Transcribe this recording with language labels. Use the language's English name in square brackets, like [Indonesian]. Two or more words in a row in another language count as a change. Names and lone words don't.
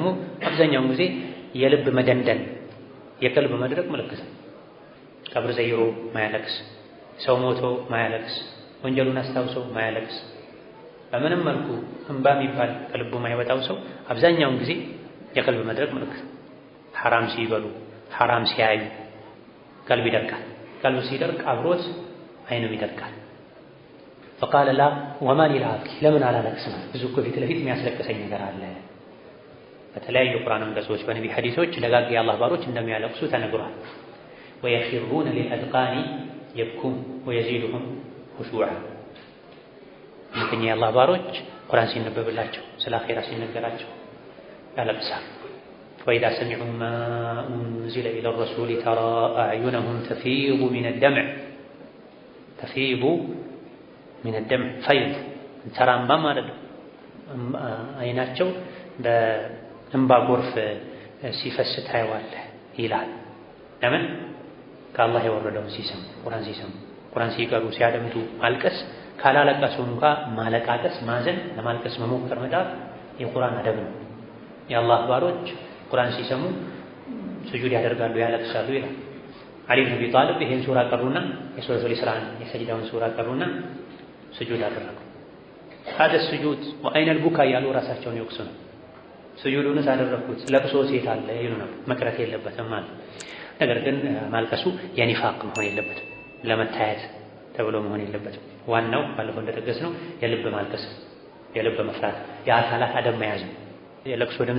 [Amharic] አብዛኛውን ጊዜ የልብ መደንደን፣ የቀልብ መድረቅ ምልክት ነው። ቀብር ዘይሮ ማያለቅስ፣ ሰው ሞቶ ማያለቅስ፣ ወንጀሉን አስታውሶ ማያለቅስ፣ በምንም መልኩ እንባ የሚባል ከልቡ ማይወጣው ሰው አብዛኛውን ጊዜ የቀልብ መድረቅ ምልክት። ሐራም ሲበሉ ሐራም ሲያዩ ቀልብ ይደርቃል። ቀልብ ሲደርቅ አብሮት አይንም ይደርቃል። [Arabic] فقال لا وما لي لا أبكي [Amharic] ለምን አላለቅስም? ብዙ እኮ ፊት ለፊት የሚያስለቅሰኝ ነገር አለ። በተለያዩ ቁርአን አንቀጾች በነቢ ሐዲሶች ደጋግ የአላህ ባሮች እንደሚያለቅሱ ተነግሯል። [Arabic] ويخرون للأذقان يبكون ويزيدهم خشوعا [Amharic] ምክንያቱም የአላህ ባሮች ቁርአን ሲነበብላቸው ስለ አኺራ ሲነገራቸው ያለቅሳሉ። [Arabic] وإذا سمعوا ما أنزل إلى الرسول ترى أعينهم تفيض من الدمع فيض ترى ما [Amharic] አይናቸው በእንባ ጎርፍ ሲፈስ ታየዋለህ ይላል። ለምን? ከአላህ የወረደውን ሲሰሙ ቁርአን ሲቀሩ ሲያደምጡ ማልቀስ፣ ካላለቀሱ እንኳን ማለቃቀስ፣ ማዘን፣ ለማልቀስ መሞከር መጣር የቁርአን አደብ ነው። የአላህ ባሮች ቁርአን ሲሰሙ ስጁድ ያደርጋሉ፣ ያለቅሳሉ ይላል። አሊ ብን አቢ ጣሊብ ይሄን ሱራ ቀሩና የሱረቱል ኢስራን የሰጅዳውን ሱራ ቀሩና ስጁድ አደረጉ። [Arabic] هذا السجود وأين البكاء [Amharic] ያሉ ራሳቸውን ይወቅሱ ነው። ስጁዱን ሳደረኩት ለቅሶ ሴት አለ ይሉ ነው። መቅረት የለበትም ማለት ነገር ግን ማልቀሱ የኒፋቅ መሆን የለበትም፣ ለመታየት ተብሎ መሆን የለበትም። ዋናው ባለፈው እንደተገለጸ ነው የልብ ማልቀስ፣ የልብ መፍራት፣ የአካላት አደብ መያዝ። የለቅሶ ድምፅ